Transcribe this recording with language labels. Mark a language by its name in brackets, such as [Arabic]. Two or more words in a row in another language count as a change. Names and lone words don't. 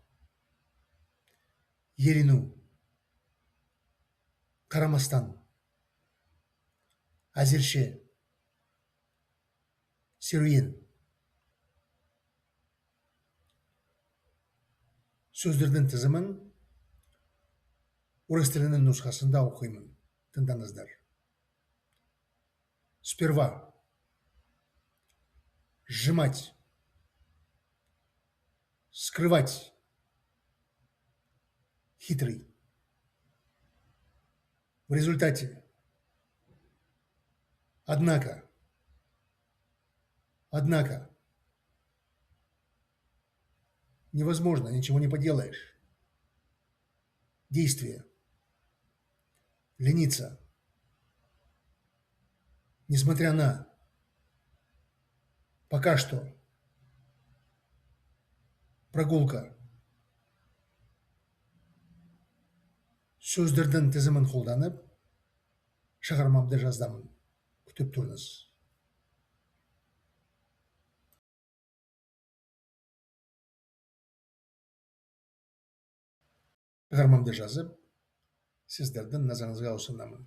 [Kazakh] ерену, қарамастан, әзірше, серуен. Сөздердің тізімін орыс тілінің нұсқасында оқимын. Тыңдаңыздар. [Russian] Сперва. Сжимать. Скрывать. Хитрый. В результате. Однако. Невозможно, ничего не поделаешь. Действие. Лениться. Несмотря на. Пока что. Прогулка. [Kazakh] Сөздердің тізімін қолданып, шығармамды жаздамын. Күтіп тұрыңыз. Шығармамды жазып, сіздердің назарыңызға ұсынамын.